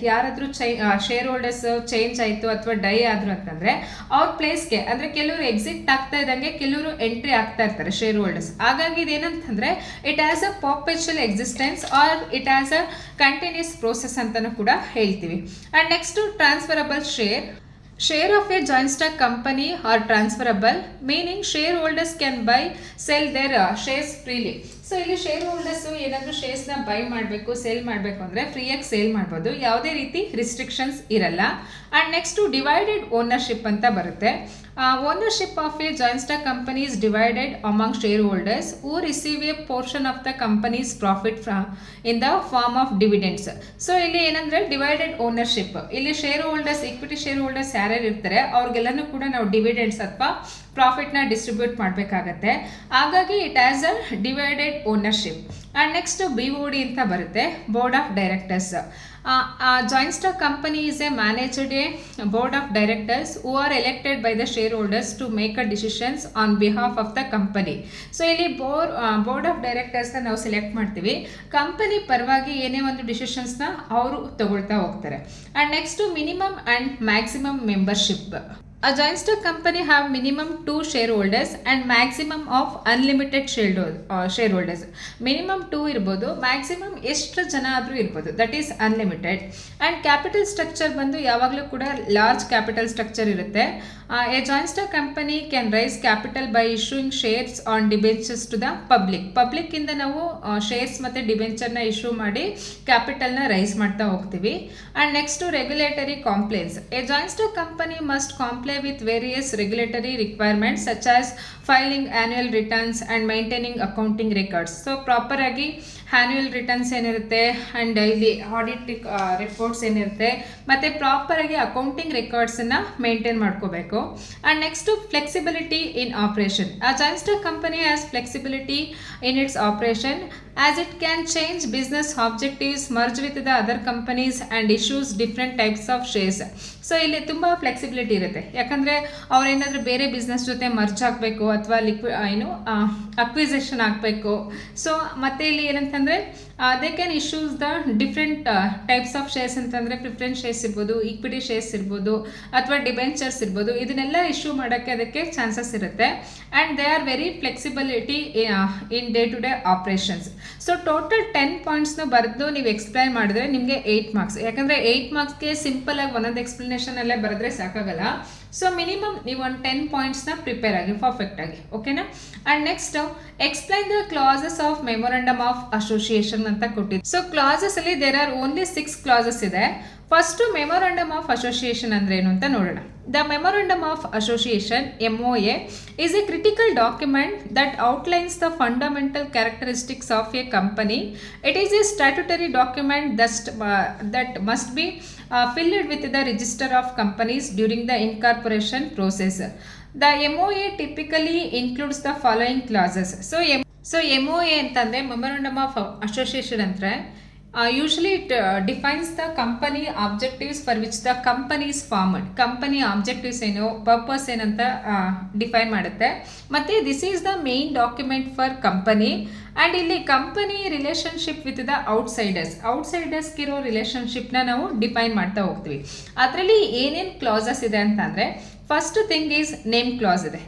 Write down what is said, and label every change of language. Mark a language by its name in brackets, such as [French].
[Kannada] ಯಾರಾದರೂ share holders change ಆಯಿತು ಅಥವಾ ಡೈ ಆದರು ಅಂತಂದರೆ ಅವ್ರ ಪ್ಲೇಸ್ಗೆ, ಅಂದರೆ ಕೆಲವರು ಎಕ್ಸಿಟ್ ಆಗ್ತಾ ಇದ್ದಂಗೆ ಕೆಲವರು ಎಂಟ್ರಿ ಆಗ್ತಾ ಇರ್ತಾರೆ ಶೇರ್ ಹೋಲ್ಡರ್ಸ್. ಹಾಗಾಗಿ ಇದೇನಂತಂದರೆ [English] it has a perpetual existence or it has a continuous process [Kannada] ಅಂತಲೂ ಕೂಡ ಹೇಳ್ತೀವಿ. [English] And next transferable Share of a joint stock company are transferable, meaning shareholders can buy, sell their shares freely. [Kannada] So ಇಲ್ಲಿ share holders ಏನಾದರೂ ಶೇರ್ಸ್ನ by ಮಾಡಬೇಕು, sale ಮಾಡಬೇಕು ಅಂದರೆ ಫ್ರೀಯಾಗಿ sale ಮಾಡ್ಬೋದು, ಯಾವುದೇ ರೀತಿ ರಿಸ್ಟ್ರಿಕ್ಷನ್ಸ್ ಇರಲ್ಲ. [English] and next divided ownership [Kannada] ಅಂತ ಬರುತ್ತೆ. [English] Ownership of a joint stock company is divided among share holders who receive a portion of the company's profit in the form of dividends. [Kannada] So ಇಲ್ಲಿ ಏನಂದರೆ divided ownership, ಇಲ್ಲಿ share holders, equity share holders ಯಾರ್ಯಾರು ಇರ್ತಾರೆ ಅವ್ರಿಗೆಲ್ಲನೂ ಕೂಡ ನಾವು dividends ಅಥವಾ ಪ್ರಾಫಿಟ್ನ distribute ಮಾಡಬೇಕಾಗತ್ತೆ. [English] ಹಾಗಾಗಿ it has a divided ownership. And next BOD [Kannada] ಅಂತ ಬರುತ್ತೆ, [English] Board of directors. Joint stock company is a managed a board of directors who are elected by the share holders to make a decisions on behalf of the company. [Kannada] So ಇಲ್ಲಿ board of ಡೈರೆಕ್ಟರ್ಸ್ನ ನಾವು select ಮಾಡ್ತೀವಿ, company ಪರವಾಗಿ ಏನೇ ಒಂದು ಡಿಸಿಷನ್ಸ್ನ ಅವರು ತಗೊಳ್ತಾ ಹೋಗ್ತಾರೆ. [English] And next minimum and maximum membership. A joint stock company have minimum 2 shareholders and maximum of unlimited shareholders. [Kannada] Minimum 2 ಇರ್ಬೋದು, ಮ್ಯಾಕ್ಸಿಮಮ್ ಎಷ್ಟು ಜನ ಆದರೂ ಇರ್ಬೋದು, [English] That is unlimited. [Kannada] And capital structure ಬಂದು ಯಾವಾಗಲೂ ಕೂಡ ಲಾರ್ಜ್ ಕ್ಯಾಪಿಟಲ್ ಸ್ಟ್ರಕ್ಚರ್ ಇರುತ್ತೆ. [English] a joint stock company can raise capital by issuing shares on debentures to the public [Kannada] ಇಂದ ನಾವು ಶೇರ್ಸ್ ಮತ್ತು ಡಿಬೆಂಚರ್ನ ಇಶ್ಯೂ ಮಾಡಿ ಕ್ಯಾಪಿಟಲ್ನ ರೈಸ್ ಮಾಡ್ತಾ ಹೋಗ್ತೀವಿ. [English] And next regulatory compliance. A joint stock company must comply with various regulatory requirements such as filing annual returns and maintaining accounting records. [Kannada] So ಪ್ರಾಪರಾಗಿ annual returns ಏನಿರುತ್ತೆ and ಇಲ್ಲಿ audit reports ಏನಿರುತ್ತೆ ಮತ್ತು ಪ್ರಾಪರಾಗಿ ಅಕೌಂಟಿಂಗ್ ರೆಕಾರ್ಡ್ಸನ್ನು ಮೇಂಟೈನ್ ಮಾಡ್ಕೋಬೇಕು. [English] And next flexibility in operation. A joint stock company has flexibility in its operation as it can change business objectives, merge with the other companies and issues different types of shares. [Kannada] So ಇಲ್ಲಿ ತುಂಬ flexibility ಇರುತ್ತೆ, ಯಾಕಂದರೆ ಅವ್ರೇನಾದರೂ ಬೇರೆ business ಜೊತೆ merge ಆಗಬೇಕು ಅಥವಾ acquisition ಆಗಬೇಕು. ಸೊ ಮತ್ತು ಇಲ್ಲಿ ಏನಂತಂದರೆ [English] they can issues the different types of shares [Kannada] ಅಂತಂದರೆ ಪ್ರಿಫರೆನ್ಸ್ ಶೇರ್ಸ್ ಇರ್ಬೋದು, ಈಕ್ವಿಟಿ ಶೇರ್ಸ್ ಇರ್ಬೋದು ಅಥವಾ ಡಿಬೆಂಚರ್ಸ್ ಇರ್ಬೋದು. ಇದನ್ನೆಲ್ಲ ಇಶ್ಯೂ ಮಾಡೋಕ್ಕೆ ಅದಕ್ಕೆ ಚಾನ್ಸಸ್ ಇರುತ್ತೆ. [English] And they are very flexibility in day to day operations. [Kannada] So total 10 ಪಾಯಿಂಟ್ಸ್ನ ಬರೆದು ನೀವು ಎಕ್ಸ್ಪ್ಲೈನ್ ಮಾಡಿದ್ರೆ ನಿಮಗೆ 8 ಮಾರ್ಕ್ಸ್. ಯಾಕಂದರೆ 8 ಮಾರ್ಕ್ಸ್ಗೆ ಸಿಂಪಲಾಗಿ ಒಂದೊಂದು ಎಕ್ಸ್ಪ್ಲನೇಷನ್ ಅಲ್ಲೇ ಬರೆದ್ರೆ ಸಾಕಾಗಲ್ಲ. ಸೊ ಮಿನಿಮಮ್ ನೀವು ಒಂದು 10 ಪಾಯಿಂಟ್ಸ್ನ ಪ್ರಿಪೇರ್ ಆಗಿ ಪರ್ಫೆಕ್ಟಾಗಿ, ಓಕೆನಾ. [English] and next explain the classes of memorandum of association [Kannada] ಅಂತ ಕೊಟ್ಟಿದ್ದು. ಸೊ ಕ್ಲಾಸಸ್ ಅಲ್ಲಿ [English] there are only 6 classes [Kannada] ಇದೆ. ಫಸ್ಟು ಮೆಮೊರಂಡಮ್ ಆಫ್ ಅಸೋಸಿಯೇಷನ್ ಅಂದ್ರೆ ಏನು ಅಂತ ನೋಡೋಣ. [English] The memorandum of association MOA is a critical document that outlines the fundamental characteristics of a company. It is a statutory document that must be filled with the register of companies during the incorporation process. The MOA typically includes the following clauses. So MOA ಅಂತಂದರೆ memorandum of association ಅಂದರೆ usually it defines the company objectives for which the company is formed. [Kannada] Company objectives ಏನು, purpose ಏನಂತ define ಮಾಡುತ್ತೆ. ಮತ್ತು [English] This is the main document for company. [Kannada] And ಇಲ್ಲಿ company relationship with the ಔಟ್ಸೈಡರ್ಸ್ಗಿರೋ ರಿಲೇಷನ್ಶಿಪ್ನ ನಾವು define ಮಾಡ್ತಾ ಹೋಗ್ತೀವಿ. ಅದರಲ್ಲಿ ಏನೇನು ಕ್ಲಾಸಸ್ ಇದೆ ಅಂತಂದರೆ [English] first thing is name clause [Kannada] ಇದೆ.